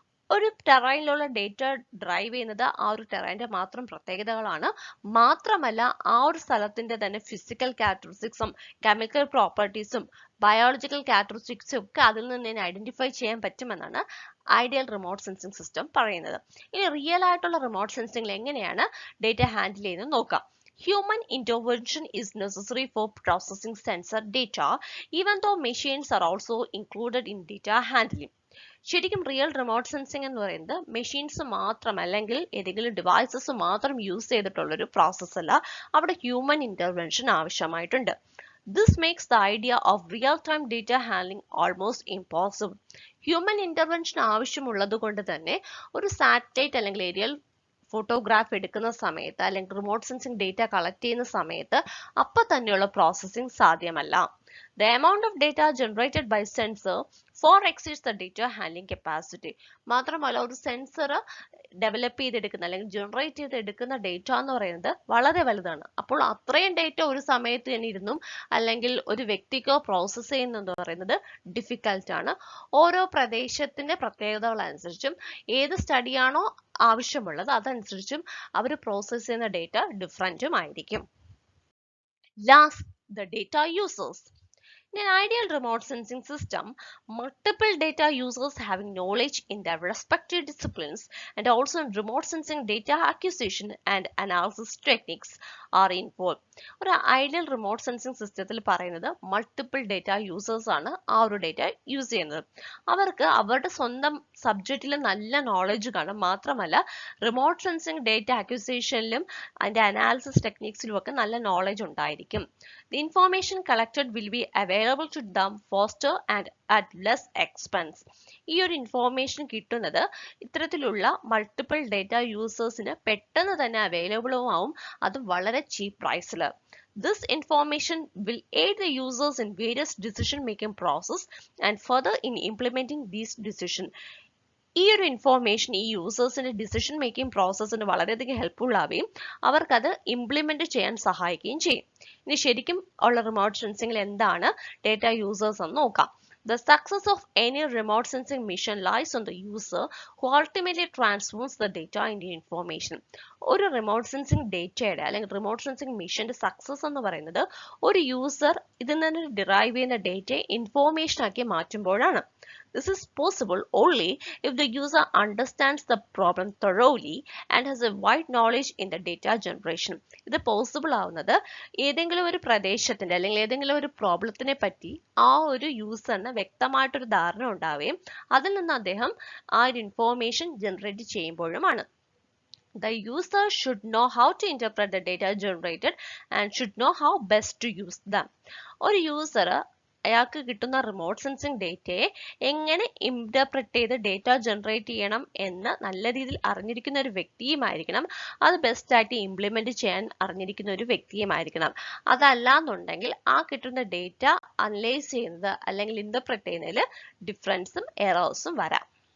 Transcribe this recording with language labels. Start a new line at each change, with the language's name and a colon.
Malayalam: ഒരു ടെറൈനിലുള്ള data drive ചെയ്യുന്നത് ആ ഒരു ടെറൈൻ്റെ മാത്രം പ്രത്യേകതകളാണ്. മാത്രമല്ല ആ ഒരു സ്ഥലത്തിന്റെ തന്നെ ഫിസിക്കൽ ക്യാരക്ടറിസ്റ്റിക്സും കെമിക്കൽ പ്രോപ്പർട്ടീസും ബയോളജിക്കൽ ക്യാരക്ടറിസ്റ്റിക്സും ഒക്കെ അതിൽ നിന്ന് തന്നെ ഐഡന്റിഫൈ ചെയ്യാൻ പറ്റുമെന്നാണ് ഐഡിയൽ റിമോട്ട് സെൻസിംഗ് സിസ്റ്റം പറയുന്നത്. ഇനി റിയൽ ആയിട്ടുള്ള റിമോട്ട് സെൻസിംഗിൽ എങ്ങനെയാണ് ഡേറ്റ ഹാൻഡിൽ ചെയ്യുന്നത് നോക്കാം.
English: Human intervention is necessary for processing sensor data, even though machines are also included in data handling.
Malayalam: ശരിക്കും റിയൽ റിമോട്ട് സെൻസിംഗ് എന്ന് പറയുന്നത് മെഷീൻസ് മാത്രം അല്ലെങ്കിൽ ഏതെങ്കിലും ഡിവൈസസ് മാത്രം യൂസ് ചെയ്തിട്ടുള്ളൊരു പ്രോസസ് അല്ല, അവിടെ human intervention ആവശ്യമായിട്ടുണ്ട്.
English: This makes the idea of real-time data handling almost impossible.
Malayalam: Human intervention ആവശ്യമുള്ളത് കൊണ്ട് തന്നെ ഒരു സാറ്റലൈറ്റ് അല്ലെങ്കിൽ ഏരിയൽ ഫോട്ടോഗ്രാഫ് എടുക്കുന്ന സമയത്ത് അല്ലെങ്കിൽ റിമോട്ട് സെൻസിംഗ് ഡേറ്റ കളക്ട് ചെയ്യുന്ന സമയത്ത് അപ്പം തന്നെയുള്ള പ്രോസസ്സിംഗ് സാധ്യമല്ല.
English: The amount of data generated by sensor far exceeds the data handling capacity.
Malayalam: മാത്രമല്ല ഒരു സെൻസർ ഡെവലപ്പ് ചെയ്തെടുക്കുന്ന അല്ലെങ്കിൽ ജനറേറ്റ് ചെയ്തെടുക്കുന്ന ഡേറ്റ എന്ന് പറയുന്നത് വളരെ വലുതാണ്. അപ്പോൾ അത്രയും ഡേറ്റ ഒരു സമയത്ത് തന്നെ ഇരുന്നും അല്ലെങ്കിൽ ഒരു വ്യക്തിക്കോ പ്രോസസ്സ് ചെയ്യുന്നതെന്ന് പറയുന്നത് ഡിഫിക്കൽട്ട് ആണ്. ഓരോ പ്രദേശത്തിന്റെ പ്രത്യേകതകൾ അനുസരിച്ചും ഏത് സ്റ്റഡിയാണോ ആവശ്യമുള്ളത് അതനുസരിച്ചും അവർ പ്രോസസ്സ് ചെയ്യുന്ന ഡേറ്റ ഡിഫറൻറ്റും ആയിരിക്കും.
English: Last, the data users. In an ideal remote sensing system, multiple data users having knowledge in their respective disciplines and also in remote sensing data acquisition and analysis techniques are involved.
Malayalam: ഒരു ideal remote sensing സിസ്റ്റത്തിൽ പറയുന്നത് multiple data users ആണ് ആ ഒരു data use ചെയ്യുന്നത്. അവർക്ക് അവരുടെ സ്വന്തം സബ്ജക്റ്റിൽ നല്ല നോളജ് കാണും. മാത്രമല്ല റിമോട്ട് സെൻസിംഗ് ഡേറ്റ അക്വിസിഷനിലും അതിന്റെ അനാലിസിസ് ടെക്നിക്സിലും ഒക്കെ നല്ല നോളജ് ഉണ്ടായിരിക്കും.
English: The information collected will be available to them faster and at less expense.
Malayalam: ഈ ഒരു ഇൻഫോർമേഷൻ കിട്ടുന്നത് ഇത്തരത്തിലുള്ള മൾട്ടിപ്പിൾ ഡേറ്റ യൂസേഴ്സിന് പെട്ടെന്ന് തന്നെ അവൈലബിളും ആവും, അതും വളരെ ചീപ്പ് പ്രൈസിൽ.
English: This information will aid the users in various decision making process and further in implementing these decisions.
Malayalam: ഈ ഒരു ഇൻഫോർമേഷൻ ഈ യൂസേഴ്സിന്റെ ഡിസിഷൻ മേക്കിംഗ് പ്രോസസ്സിന് വളരെയധികം ഹെൽപ്ഫുൾ ആവുകയും അവർക്കത് ഇംപ്ലിമെന്റ് ചെയ്യാൻ സഹായിക്കുകയും ചെയ്യും. ഇനി ശരിക്കും ഉള്ള റിമോട്ട് സെൻസിംഗിൽ എന്താണ് ഡേറ്റ യൂസേഴ്സ് എന്ന് നോക്കാം.
English: The success of any remote sensing mission lies on the user who ultimately transforms the data into information.
Malayalam: ഒരു റിമോട്ട് സെൻസിംഗ് ഡേറ്റയുടെ അല്ലെങ്കിൽ റിമോട്ട് സെൻസിംഗ് മിഷന്റെ സക്സസ് എന്ന് പറയുന്നത് ഒരു യൂസർ ഇതിൽ നിന്ന് ഡിറൈവ് ചെയ്യുന്ന ഡേറ്റയെ ഇൻഫോർമേഷൻ ആക്കി മാറ്റുമ്പോഴാണ്.
English: This is possible only if the user understands the problem thoroughly and has a wide knowledge in the data generation.
Malayalam: ഇത് പോസിബിൾ ആവുന്നത് ഏതെങ്കിലും ഒരു പ്രദേശത്തിന്റെ അല്ലെങ്കിൽ ഏതെങ്കിലും ഒരു പ്രോബ്ലത്തിനെ പറ്റി ആ ഒരു യൂസറിന് വ്യക്തമായിട്ടൊരു ധാരണ ഉണ്ടാവുകയും അതിൽ നിന്ന് അദ്ദേഹം ആ ഒരു information generate ചെയ്യുമ്പോഴുമാണ്.
English: The user should know how to interpret the data generated and should know how best to use them.
Malayalam: ഒരു യൂസർ അയാൾക്ക് കിട്ടുന്ന റിമോട്ട് സെൻസിങ് ഡേറ്റയെ എങ്ങനെ ഇന്റർപ്രറ്റ് ചെയ്ത് ഡേറ്റ ജനറേറ്റ് ചെയ്യണം എന്ന് നല്ല രീതിയിൽ അറിഞ്ഞിരിക്കുന്ന ഒരു വ്യക്തിയുമായിരിക്കണം. അത് ബെസ്റ്റ് ആയിട്ട് ഇംപ്ലിമെന്റ് ചെയ്യാൻ അറിഞ്ഞിരിക്കുന്ന ഒരു വ്യക്തിയുമായിരിക്കണം. അതല്ലാന്നുണ്ടെങ്കിൽ ആ കിട്ടുന്ന ഡേറ്റ അനലൈസ് ചെയ്യുന്നത് അല്ലെങ്കിൽ ഇന്റർപ്രറ്റ് ചെയ്യുന്നതിൽ ഡിഫറൻസും എറേഴ്സും വരാം.